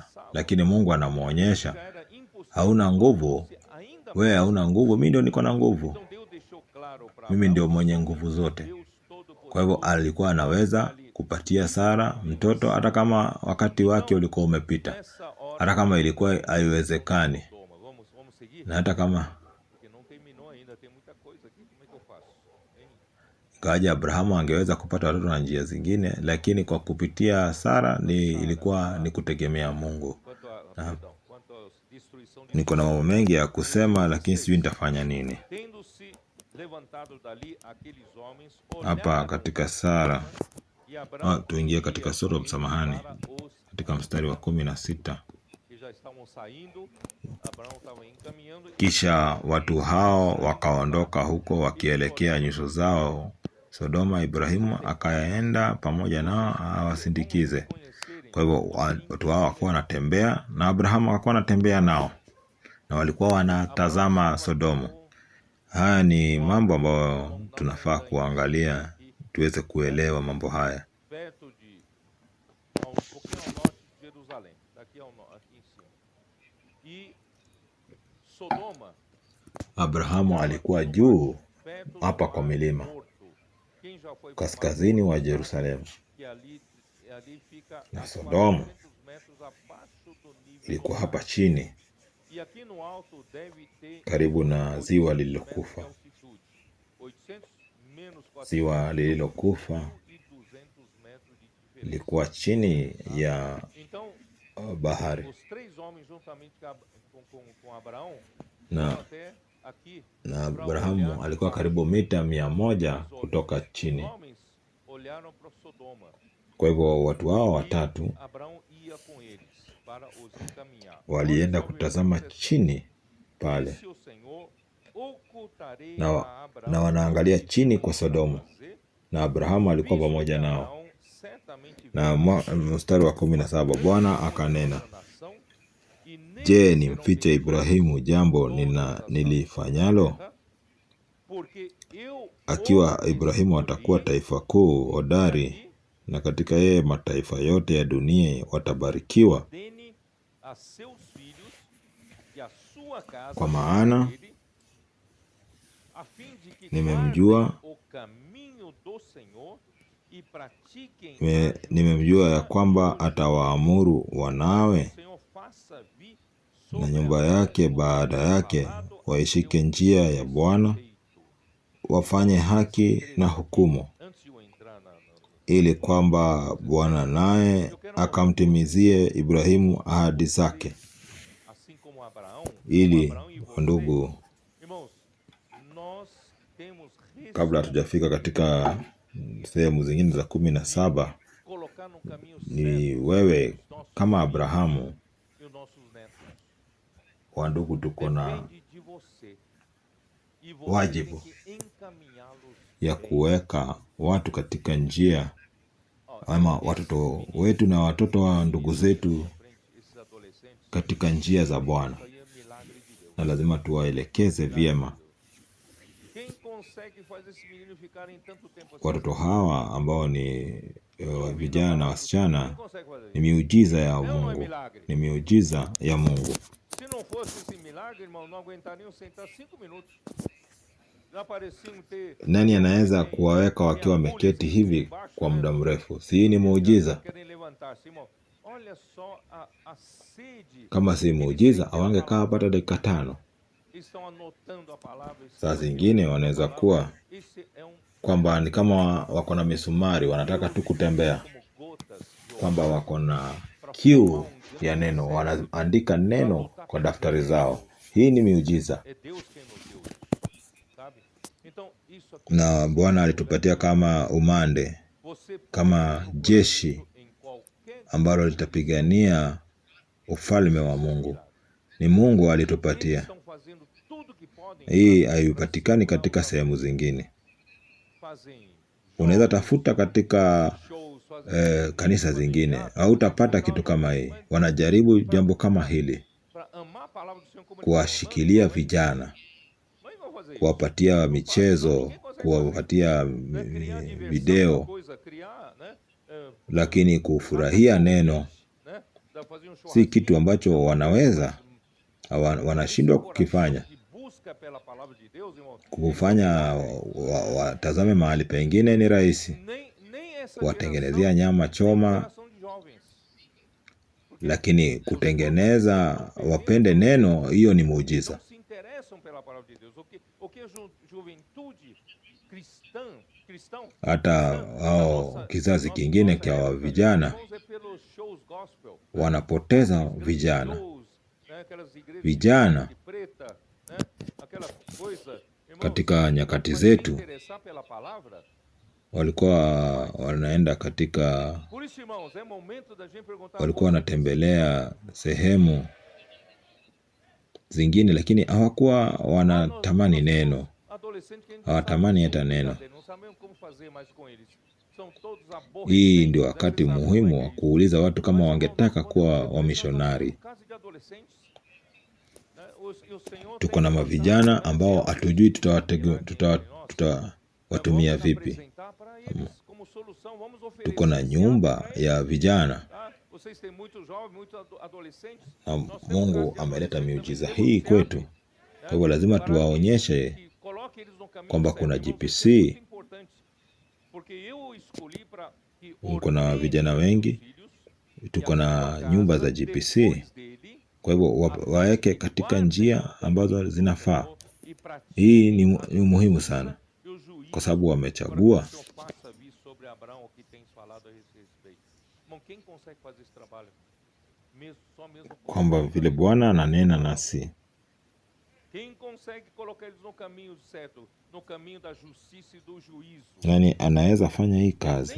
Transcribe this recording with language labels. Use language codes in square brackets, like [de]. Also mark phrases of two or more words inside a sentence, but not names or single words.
[sw] Lakini Mungu anamuonyesha, hauna nguvu, wewe hauna nguvu, mimi ndio niko na nguvu. Mimi ndio mwenye nguvu zote. Kwa hivyo alikuwa anaweza kupatia Sara mtoto hata kama wakati wake ulikuwa umepita. hata kama ilikuwa haiwezekani, [pt] Sodoma. Vamos seguir? [sw] na hata kama [pt] Porque não terminou ainda, tem muita coisa aqui. Como é que eu faço? Hein? [sw] ingawaje Abrahamu angeweza kupata watoto na njia zingine, lakini kwa kupitia Sara ilikuwa ni kutegemea Mungu. [pt] Quanto a, [sw] Na [pt] perdão, quanto a destruição de [sw] niko na mambo mengi ya kusema, lakini sijui nitafanya nini. [pt] Tendo-se levantado dali aqueles homens, [sw] Hapa [pt] olharam [sw] katika Sara, [pt] e Abraão [sw] tuingie katika [pt] ia Sodom, com [sw] samahani, [pt] eles para os [sw] katika mstari wa 16. [pt] que já estavam saindo. Abraão estava encaminhando. [sw] Kisha watu hao wakaondoka huko wakielekea nyuso zao Sodoma. Ibrahimu akaenda pamoja nao awasindikize. Kwa hivyo watu hao wakuwa wanatembea na Abrahamu akakuwa anatembea nao, na walikuwa wanatazama Sodomu. Haya ni mambo ambayo tunafaa kuangalia tuweze kuelewa mambo haya. [pt] Perto de um pouquinho ao norte de Jerusalém, daqui aqui em cima. E Sodoma, [sw] Abrahamu alikuwa juu [pt] perto [sw] hapa [pt] do [sw] kwa [pt] Mar [sw] milima [pt] Morto. Quem já foi para [sw] kaskazini wa Yerusalemu, [pt] que ali fica [sw] na [pt] a [sw] Sodomu [pt] 400 metros abaixo do nível [sw] ilikuwa [pt] do mar. [sw] hapa chini [pt] E aqui no alto deve ter [sw] karibu na ziwa 800 lililokufa. [pt] metros de altitude. 800 menos 400 [sw] Ziwa lililokufa [pt] 1.200 metros de diferença. [sw] lilikuwa chini ya [pt] Então, [sw] bahari, [pt] os três homens juntamente com Abraão [sw] na [pt] foram até aqui. [sw] na Abrahamu alikuwa karibu mita 100 kutoka [pt] Os [sw] chini. [pt] homens olharam para Sodoma. [sw] Kwa hivyo watu hao watatu [pt] Abraão ia com eles para os encaminhar. [sw] walienda [pt] Olha só o [sw] kutazama [pt] versículo 17. [sw] chini pale, [pt] Disse o Senhor, ocultarei [sw] na [pt] a Abraão [sw] wanaangalia chini kwa Sodomu, na Abrahamu alikuwa pamoja nao. [pt] Abraão certamente [sw] Na mstari wa 17, Bwana akanena, [pt] nação, e nem [sw] je, [pt] serão [sw] nimfiche [pt] feitas [sw] Ibrahimu jambo nilifanyalo? [pt] porque eu [sw] Akiwa Ibrahimu atakuwa taifa kuu hodari, na katika yeye mataifa yote ya dunia watabarikiwa. [pt] ordene a seus filhos e a sua casa [sw] Kwa maana [pt] dele, a fim de que [sw] nimemjua [pt] guardem o caminho do Senhor e pratiquem [sw] nimemjua ya kwamba atawaamuru wanawe [pt] o Senhor faça vir [sw] na [pt] sobre [sw] nyumba [pt] a [sw] yake baada yake waishike njia ya Bwana, wafanye haki na hukumu, [pt] antes de eu entrar [sw] ili kwamba Bwana naye akamtimizie Ibrahimu ahadi zake. [pt] assim como Abraão, [sw] Ili [pt] e você, [sw] ndugu, [pt] irmãos, nós temos [sw] kabla hatujafika katika sehemu zingine za 17, [pt] colocar no caminho [sw] ni wewe kama Abrahamu [pt] e os nossos netos. [sw] wa ndugu, tuko na [pt] Depende de você. E você [sw] wajibu [pt] tem que encaminhá-los [sw] ya [pt] bem. [sw] kuweka watu katika njia, ama watoto wetu na watoto wa ndugu zetu [pt] Frente, esses adolescentes, [sw] katika njia za Bwana, [pt] isso aí é milagre de Deus. [sw] na lazima tuwaelekeze vyema. [pt] Quem consegue fazer esse menino ficarem tanto tempo assim? [sw] Watoto hawa ambao ni vijana na wasichana, [pt] Quem consegue fazer [sw] ni [pt] isso? [sw] miujiza ya [pt] É ou não é [sw] Mungu, [pt] milagre? [sw] ni miujiza ya Mungu. [pt] Se não fosse esse milagre, irmão, não aguentariam sentar 5 minutos. Já pareciam ter. [sw] Nani anaweza kuwaweka wakiwa wameketi hivi kwa muda mrefu? Si hii ni muujiza? [pt] Querem levantar-se, irmão. Olha só a sede. [sw] Kama si muujiza, hawangekaa hata dakika 5. [pt] Estão anotando a palavra. [sw] Saa zingine wanaweza kuwa [pt] Esse é [sw] kwamba ni kama wako na misumari, wanataka tu kutembea, [pt] como gotas de [sw] kwamba wako na kiu ya neno, wanaandika neno kwa daftari zao. Hii ni miujiza, [pt] É Deus quem nos deu isso, sabe? Então, isso aqui, [sw] na Bwana alitupatia kama umande, [pt] você [sw] kama jeshi [pt] em qualquer [sw] ambalo litapigania ufalme wa Mungu. Ni Mungu alitupatia. [pt] estão fazendo tudo que podem, [sw] Hii haipatikani katika sehemu zingine. [pt] fazem [sw] Unaweza tafuta katika [pt] shows, fazem [sw] kanisa zingine, hautapata kitu kama hii. Wanajaribu jambo kama hili, [pt] para amar a palavra do Senhor como eles [sw] kuwashikilia vijana, [pt] não vão fazer isso. [sw] kuwapatia michezo, kuwapatia [pt] Criar diversão, [sw] video, [pt] uma coisa, criar, né? [sw] lakini kufurahia neno [pt] Né? Fazer um [sw] si [pt] churrasquinho, [sw] kitu ambacho wanaweza, wanashindwa kukifanya. [pt] de busca pela palavra de Deus, irmão. [sw] Kufanya watazame mahali pengine ni rahisi, [pt] Nem essa [sw] kuwatengenezea nyama choma, [pt] geração de jovens. [sw] lakini kutengeneza wapende neno, hiyo ni muujiza. [pt] não se interessam pela palavra de Deus. O que a juventude cristão [sw] Hata hao kizazi kingine kwa vijana [pt] irmãos, é pelos shows gospel, [sw] wanapoteza vijana. [pt] shows, né, aquelas igrejas [sw] Vijana [pt] de preta, né, aquela coisa. Irmãos, [sw] katika nyakati [pt] mas se [sw] zetu [pt] interessar pela palavra. [sw] walikuwa wanaenda katika, [pt] Por isso, irmãos, é momento da gente perguntar, [sw] walikuwa wanatembelea sehemu zingine, lakini hawakuwa wanatamani neno, [pt] adolescente que a gente [sw] hawatamani [pt] sabe [sw] hata neno. [pt] não sabemos como fazer mais com eles. São todos [sw] Hii [pt] aborrecentes, [sw] ndio [pt] né, [sw] wakati [pt] eles sabem [sw] muhimu [pt] como [sw] wa [pt] é isso. [sw] kuuliza watu kama [pt] Mas, irmãos, [sw] wangetaka [pt] nós [sw] kuwa [pt] podemos [sw] wamishonari. [pt] um caso de adolescentes, né, e o Senhor [sw] Tuko [pt] tem [sw] na [pt] colocado [sw] mavijana ambao [pt] Deus [sw] hatujui tutawatumia tutawatumia vipi. [pt] apresentar para eles como solução. Vamos oferecer [sw] Tuko na [pt] esse [sw] nyumba [pt] ato pra eles, [sw] ya vijana [pt] tá? Vocês têm muitos jovens, muitos adolescentes. [sw] na [pt] Nós temos [sw] Mungu [pt] caso de [sw] ameleta [pt] adolescentes [sw] miujiza [pt] também, [sw] hii [pt] temos [sw] kwetu. [pt] certo, [sw] Kwa hivyo lazima [pt] para [sw] tuwaonyeshe [pt] que coloque eles no caminho [sw] kwamba [pt] certo. [sw] kuna [pt] Irmãos, GPC. isso é muito importante, porque eu escolhi para que [sw] Tuko na vijana [pt] ordene [sw] wengi, [pt] meus filhos e [sw] tuko [pt] a [sw] na [pt] sua [sw] nyumba [pt] casa [sw] za GPC. [pt] depois dele, [sw] Kwa hivyo waweke katika njia ambazo zinafaa. Hii ni muhimu sana, kwa sababu wamechagua. Kwamba vile Bwana ananena nasi, nani anaweza fanya hii kazi?